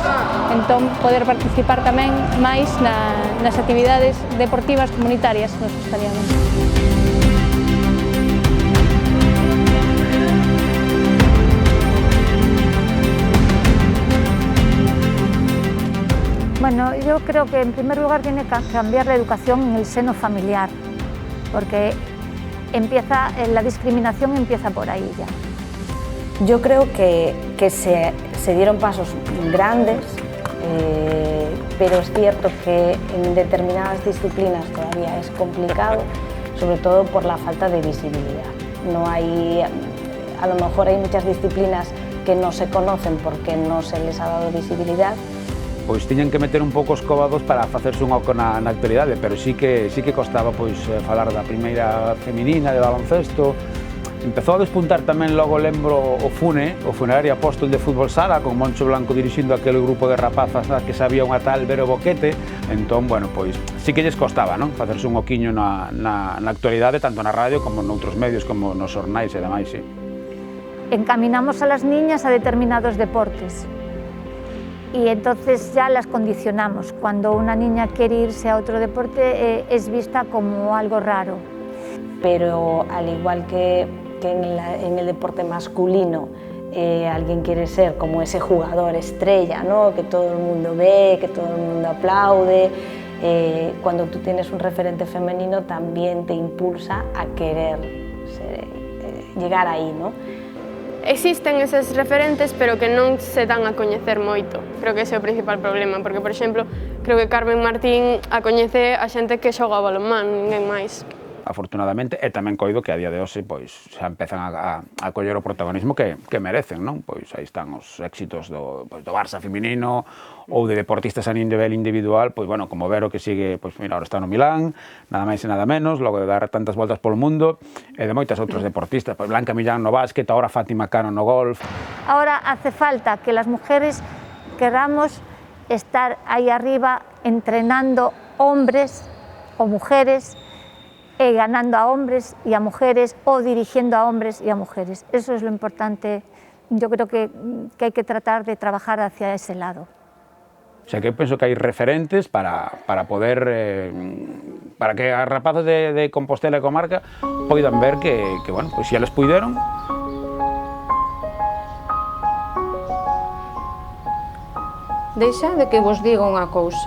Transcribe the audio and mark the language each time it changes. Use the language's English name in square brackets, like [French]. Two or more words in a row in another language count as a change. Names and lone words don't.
[Galician] Entón, poder participar tamén máis nas actividades deportivas comunitarias nos gustaría máis. [Spanish] Bueno, yo creo que en primer lugar tiene que cambiar la educación en el seno familiar, porque la discriminación empieza por ahí ya. Yo creo que se dieron pasos grandes, pero es cierto que en determinadas disciplinas todavía es complicado, sobre todo por la falta de visibilidad. A lo mejor hay muchas disciplinas que no se conocen porque no se les ha dado visibilidad. [Galician] Pois tiñan que meter un pouco os cobados para facerse un oco na actualidade, pero sí que costaba falar da primeira feminina de baloncesto. Empezou a despuntar tamén, logo lembro, o Funerario Apóstol de Fútbol Sala, con Moncho Blanco dirixindo aquele grupo de rapazas que sabía unha tal Vero Boquete. Entón, bueno, pois sí que lles costaba, non? Facerse un oquiño na actualidade, tanto na radio como noutros medios, como nos xornais e demais, sí. [Spanish] Encaminamos a las niñas a determinados deportes. Y entonces ya las condicionamos. Cuando una niña quiere irse a otro deporte es vista como algo raro. Pero al igual que en el deporte masculino, alguien quiere ser como ese jugador estrella, ¿no? Que todo el mundo ve, que todo el mundo aplaude. Cuando tú tienes un referente femenino también te impulsa a querer llegar ahí, ¿no? [Galician] Existen eses referentes, pero que non se dan a coñecer moito. Creo que ese é o principal problema, porque, por exemplo, creo que Carmen Martín a coñece a xente que xoga ao balonmán, ninguén máis. Afortunadamente, e tamén coido que a día de hoxe xa empezan a coller o protagonismo que merecen, non? Pois aí están os éxitos do Barça feminino ou de deportistas a nivel individual, pois bueno, como Vero, que sigue, pois mira, ahora está no Milán, nada máis e nada menos, logo de dar tantas voltas polo mundo, e de moitas outros deportistas, pois Blanca Millán no básquet, ahora Fátima Cano no golf. [Spanish] Ahora hace falta que las mujeres queramos estar ahí arriba entrenando hombres o mujeres, ganando a hombres y a mujeres o dirigiendo a hombres y a mujeres. Eso es lo importante. Yo creo que hay que tratar de trabajar hacia ese lado. O sea, [Galician] que eu penso que hai referentes para poder, para que as rapazas de Compostela e comarca poidan ver que bueno, pois se eles puideron. Deixade que vos diga unha cousa.